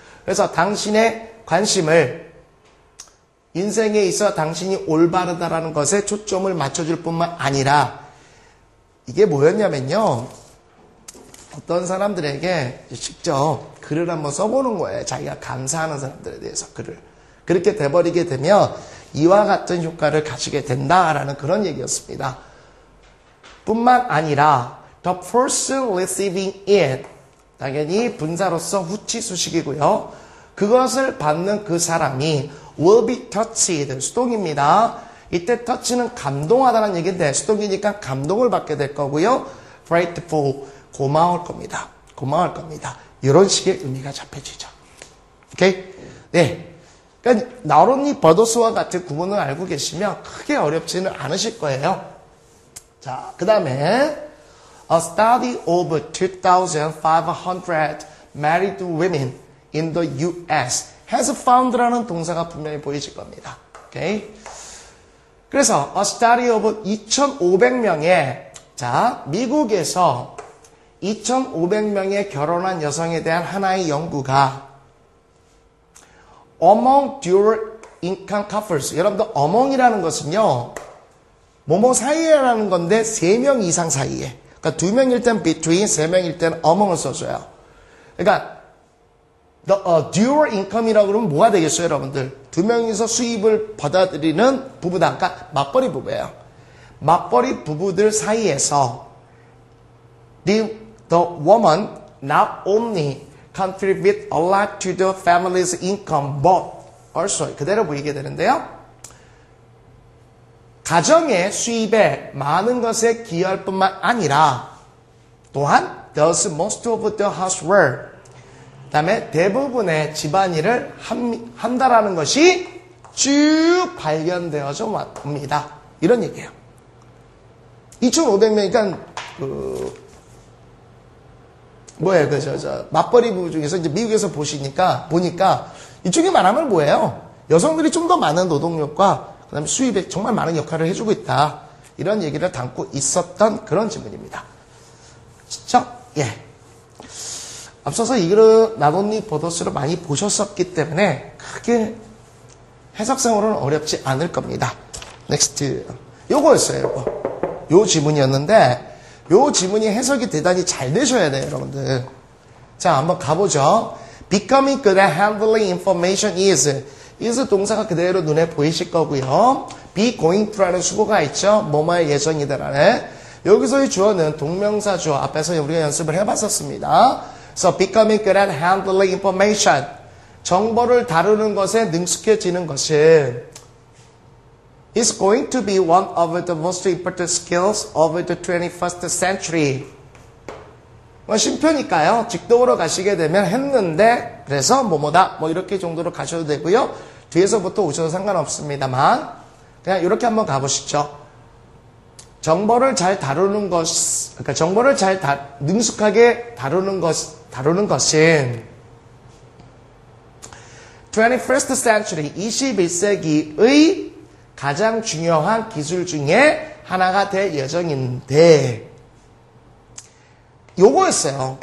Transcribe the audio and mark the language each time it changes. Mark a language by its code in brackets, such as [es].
[ko] 그래서 당신의 관심을 인생에 있어 당신이 올바르다라는 것에 초점을 맞춰줄 뿐만 아니라, 이게 뭐였냐면요, 어떤 사람들에게 직접 글을 한번 써보는 거예요. 자기가 감사하는 사람들에 대해서 글을. 그렇게 돼버리게 되면 이와 같은 효과를 가지게 된다라는 그런 얘기였습니다. 뿐만 아니라 [en] the person receiving it. [ko] 당연히 분사로서 후치 수식이고요. 그것을 받는 그 사람이 [en] will be touched. [ko] 수동입니다. 이때 touch는 감동하다는 얘기인데 수동이니까 감동을 받게 될 거고요. grateful. 고마울 겁니다. 고마울 겁니다. 이런 식의 의미가 잡혀지죠. 오케이? 네. 그러니까 나로니 버더스와 같은 구문을 알고 계시면 크게 어렵지는 않으실 거예요. [en] 자, 그 다음에 A study of 2,500 married women in the U.S. [ko] has found라는 동사가 분명히 보이실 겁니다. 오케이? 그래서 [en] A study of [ko] 2,500명의 자, 미국에서 2,500명의 결혼한 여성에 대한 하나의 연구가 [en] among dual income couples. [ko] 여러분들 among이라는 것은요. 뭐뭐 사이에라는 건데 3명 이상 사이에. 그러니까 2명일 땐 between, 3명일 땐 among을 써줘요. 그러니까 dual income이라고 그러면 뭐가 되겠어요, 여러분들? 2명이서 수입을 받아들이는 부부다. 그러니까 맞벌이 부부예요. 맞벌이 부부들 사이에서 [en] the woman not only contribute a lot to the family's income, but also [ko] 그대로 보이게 되는데요. 가정의 수입에 많은 것에 기여할 뿐만 아니라 또한 [en] does most of the housework. [ko] 그 다음에 대부분의 집안일을 한다라는 것이 쭉 발견되어져 왔습니다. 이런 얘기예요. 2,500명이니까 뭐예요? 맞벌이 부부 중에서 이제 미국에서 보니까 이쪽에 말하면 뭐예요? 여성들이 좀 더 많은 노동력과 그다음에 수입에 정말 많은 역할을 해주고 있다. 이런 얘기를 담고 있었던 그런 지문입니다. 진짜? 예. 앞서서 이거를 나돈니 버더스를 많이 보셨었기 때문에 크게 해석상으로는 어렵지 않을 겁니다. 넥스트. 요거였어요, 요거. 요 지문이었는데 요 지문이 해석이 대단히 잘 되셔야 돼요, 여러분들. 자, 한번 가보죠. [en] Becoming good at handling information is [ko] 동사가 그대로 눈에 보이실 거고요. be going to라는 수고가 있죠. 뭐뭐의 예정이다라는. 여기서의 주어는 동명사 주어. 앞에서 우리가 연습을 해봤었습니다. [en] So becoming good at handling information. [ko] 정보를 다루는 것에 능숙해지는 것은 [en] is going to be one of the most important skills of the 21st century. [ko] 쉼표니까요. 직동으로 가시게 되면 했는데 그래서 뭐뭐다 뭐 이렇게 정도로 가셔도 되고요. 뒤에서부터 오셔도 상관없습니다만 그냥 이렇게 한번 가보시죠. 정보를 잘 다루는 것, 그러니까 정보를 잘 능숙하게 다루는 것은 21st century 21세기의 가장 중요한 기술 중에 하나가 될 예정인데 요거였어요.